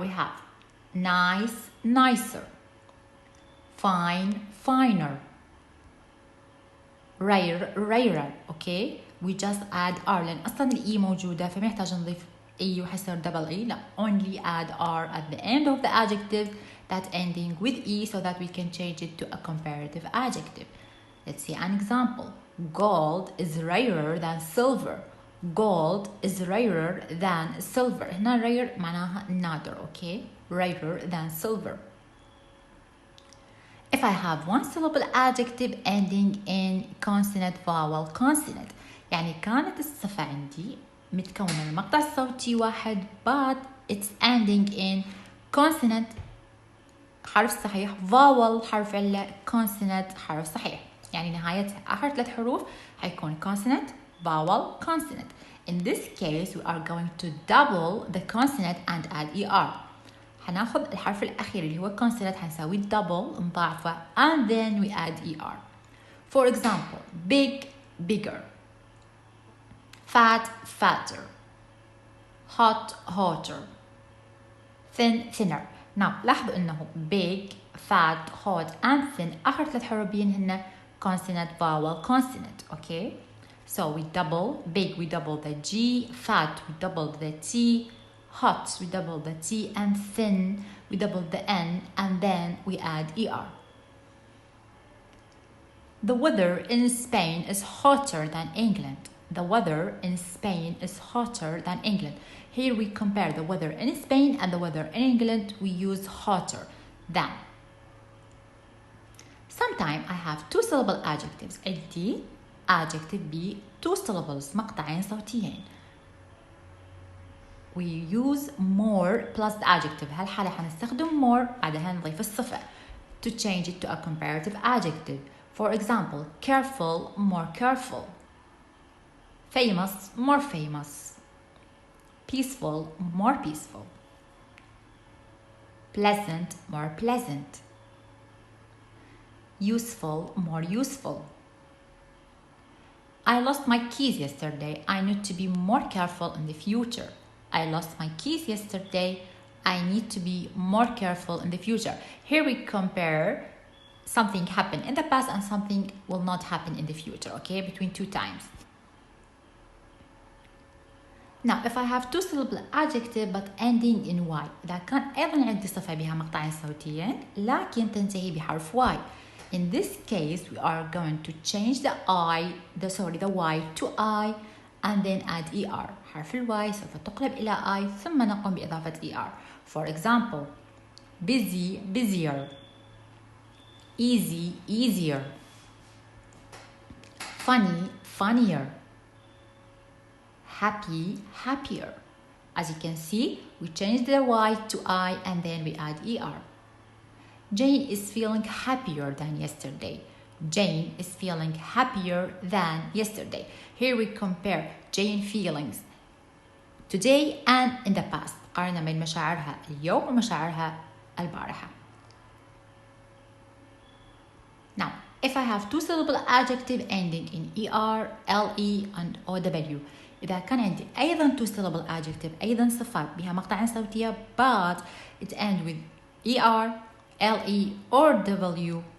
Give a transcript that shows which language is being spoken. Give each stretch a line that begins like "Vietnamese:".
English: We have nice, nicer, fine, finer, rare, rarer. Okay, we just add r
Arabic: لأن أصلا الإي موجودة فما يحتاج نضيف e وحيصير double e.
English: لا, only add r at the end of the adjective that ending with e so that we can change it to a comparative adjective. Let's see an example. Gold is rarer than silver. Gold is rarer than silver.
Arabic: هنا rare معناها نادر.
English: Okay, rarer than silver. If I have one syllable adjective ending in consonant, vowel, consonant,
Arabic: يعني كانت الصفة عندي متكونة من مقطع صوتي واحد
English: but it's ending in consonant حرف صحيح, vowel حرف علة, consonant حرف صحيح.
Arabic: يعني نهايتها آخر 3 حروف حيكون consonant, vowel, consonant.
English: In this case we are going to double the consonant and add er.
Arabic: حناخذ الحرف الأخير اللي هو consonant حنسوي double نضاعفه
English: and then we add er. For example, big, bigger, fat, fatter, hot, hotter, thin, thinner.
Arabic: نعم لاحظوا انه big, fat, hot and thin آخر 3 حروف هن consonant, vowel, consonant.
English: Okay, so we double big, we double the G, fat, we double the T, hot, we double the T, and thin, we double the N, and then we add ER. The weather in Spain is hotter than England. The weather in Spain is hotter than England. Here we compare the weather in Spain and the weather in England. We use hotter than. Sometimes I have 2 syllable adjectives.
Arabic: عندي adjective ب 2 syllables مقطعين صوتيين.
English: We use more plus the adjective.
Arabic: هالحالة حنستخدم more بعدها نضيف الصفة
English: to change it to a comparative adjective. For example, careful, more careful. Famous, more famous. Peaceful, more peaceful. Pleasant, more pleasant. Useful, more useful. I lost my keys yesterday. I need to be more careful in the future. I lost my keys yesterday. I need to be more careful in the future. Here we compare something happened in the past and something will not happen in the future, okay, between 2 times. Now, if I have 2 syllable adjective but ending in y,
Arabic: إذا كان أيضا عندي صفة بها مقطعين صوتيين لكن تنتهي بحرف
English: y. In this case, we are going to change the y to I and then add er.
Arabic: حرف الواي سوف تقلب إلى I ثم نقوم بإضافة er.
English: For example, busy, busier. Easy, easier. Funny, funnier. Happy, happier. As you can see, we change the y to I and then we add er. Jane is feeling happier than yesterday. Jane is feeling happier than yesterday. Here we compare Jane feelings today and in the past.
Arabic: قارنا بين مشاعرها اليوم ومشاعرها البارحة.
English: Now, if I have 2 syllable adjective ending in er, le and ow,
Arabic: إذا كان عندي أيضا
English: 2 syllable adjective
Arabic: أيضا صفات بها مقطعين صوتية
English: but it ends with er, le or w.